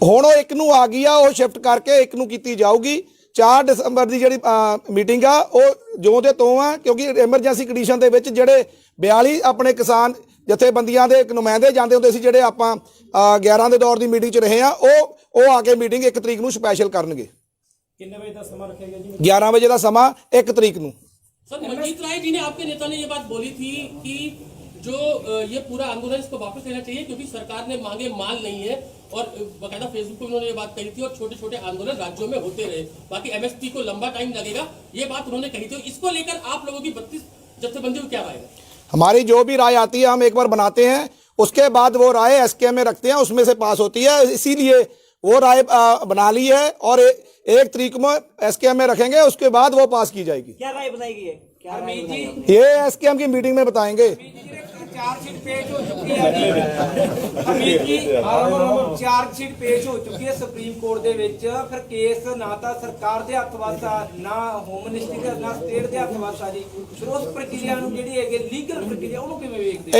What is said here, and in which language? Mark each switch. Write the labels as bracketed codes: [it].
[pa] ਹੁਣ ਉਹ 1 ਨੂੰ ਆ ਗਈ ਆ, ਉਹ ਸ਼ਿਫਟ ਕਰਕੇ 1 ਨੂੰ ਕੀਤੀ ਜਾਊਗੀ। 4 ਦਸੰਬਰ ਦੀ ਜਿਹੜੀ ਮੀਟਿੰਗ ਆ ਉਹ ਜਿਉਂ ਦੇ ਤੋਂ ਆ, ਕਿਉਂਕਿ ਐਮਰਜੈਂਸੀ ਕੰਡੀਸ਼ਨ ਦੇ ਵਿੱਚ ਜਿਹੜੇ 42 ਆਪਣੇ ਕਿਸਾਨ ਜਥੇਬੰਦੀਆਂ ਦੇ ਨੁਮਾਇੰਦੇ ਜਾਂਦੇ ਹੁੰਦੇ ਸੀ, ਜਿਹੜੇ ਆਪਾਂ 11 ਦੇ ਦੌਰ ਦੀ ਮੀਟਿੰਗ 'ਚ ਰਹੇ ਆ, ਉਹ ਆ ਕੇ ਮੀਟਿੰਗ 1 ਤਰੀਕ ਨੂੰ ਸਪੈਸ਼ਲ ਕਰਨਗੇ। ਕਿੰਨੇ ਵਜੇ ਦਾ ਸਮਾਂ ਰੱਖਿਆ ਗਿਆ ਜੀ? 11 ਵਜੇ ਦਾ ਸਮਾਂ 1 ਤਰੀਕ ਨੂੰ। [hi] सर, मनजीत राय जी ने आपके नेता ने ये बात बोली थी कि जो ये पूरा आंदोलन इसको वापस लेना चाहिए क्योंकि सरकार ने मांगे माल नहीं है, और बाकायदा फेसबुक पे उन्होंने ये बात कही थी, और छोटे छोटे आंदोलन राज्यों में होते रहे, बाकी MSP को लंबा टाइम लगेगा, ये बात उन्होंने कही थी। इसको लेकर आप लोगों की 32 जत्थेबंदियों को क्या राय है? हमारी जो भी राय आती है हम एक बार बनाते हैं, उसके बाद वो राय SKM में रखते हैं, उसमें से पास होती है। इसीलिए वो राय बना ली है और 1 तरीक में SKM में रखेंगे, उसके बाद वो पास की जाएगी। क्या राय बनाई गई है? क्या राय बनाई गई? ये SKM की मीटिंग में बताएंगे। चार्जशीट पेश हो चुकी है [pa] ਅਮੀਰ ਜੀ, ਚਾਰਜਸ਼ੀਟ ਪੇਸ਼ ਹੋ ਚੁੱਕੀ ਹੈ ਸੁਪਰੀਮ ਕੋਰਟ ਦੇ ਵਿੱਚ। ਫਿਰ ਕੇਸ ਨਾ ਤਾਂ ਸਰਕਾਰ ਦੇ ਹੱਥ ਵਾਸਾ, ਨਾ ਹੋਮ ਮਿਨਿਸਟਰੀ ਦੇ, ਨਾ ਸਟੇਟ ਦੇ ਹੱਥ ਵਾਸਾ ਜੀ। ਫਿਰ ਉਸ ਪ੍ਰਕਿਰਿਆ ਨੂੰ ਜਿਹੜੀ ਹੈਗੀ ਲੀਗਲ ਪ੍ਰਕਿਰਿਆ, ਉਹਨੂੰ ਕਿਵੇਂ ਵੇਖਦੇ?